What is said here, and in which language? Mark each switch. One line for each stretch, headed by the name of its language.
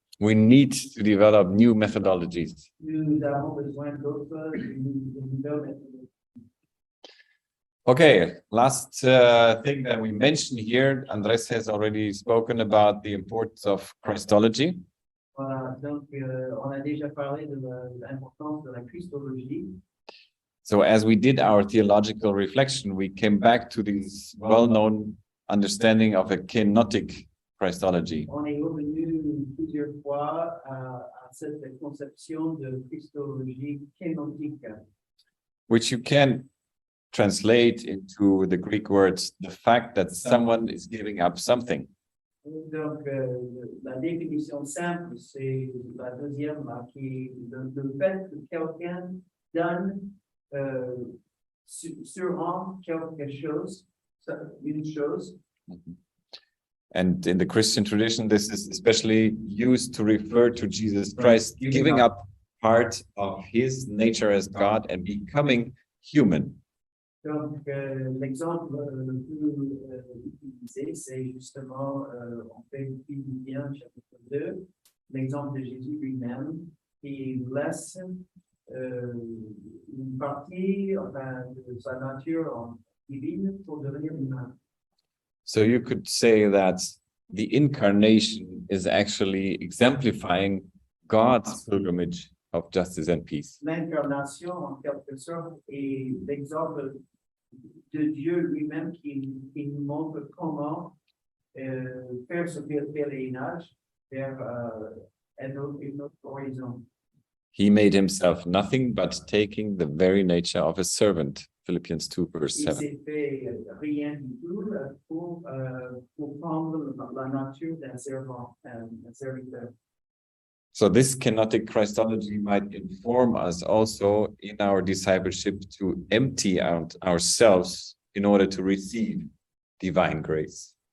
English: We need to develop new methodologies.
French: Nous avons besoin d'autres méthodes.
English: Okay, last thing that we mentioned here, Andres has already spoken about the importance of Christology.
French: Voilà, donc on a déjà parlé de l'importance de la Christologie.
English: So as we did our theological reflection, we came back to this well-known understanding of a kenotic Christology.
French: On est revenu plusieurs fois à cette conception de Christologie kénotique.
English: Which you can translate into the Greek words, the fact that someone is giving up something.
French: Donc, la définition simple, c'est la deuxième, là, qui est le fait que quelqu'un donne sur quelque chose, une chose.
English: And in the Christian tradition, this is especially used to refer to Jesus Christ giving up part of his nature as God and becoming human.
French: Donc, l'exemple le plus utilisé, c'est justement, on fait Philippiens chapitre 2, l'exemple de Jésus lui-même, qui laisse une partie enfin, de sa nature divine pour devenir humain.
English: So you could say that the incarnation is actually exemplifying God's pilgrimage of justice and peace.
French: L'incarnation, en quelque sorte, est l'exemple de Dieu lui-même qui nous montre comment faire ce pèlerinage vers un autre horizon.
English: He made himself nothing but taking the very nature of a servant. Philippians 2, verse
French: Il
English: 7.
French: s'est fait rien du tout pour prendre la nature d'un servant, un serviteur.
English: So this kenotic Christology might inform us also in our discipleship to empty out ourselves in order to receive divine grace.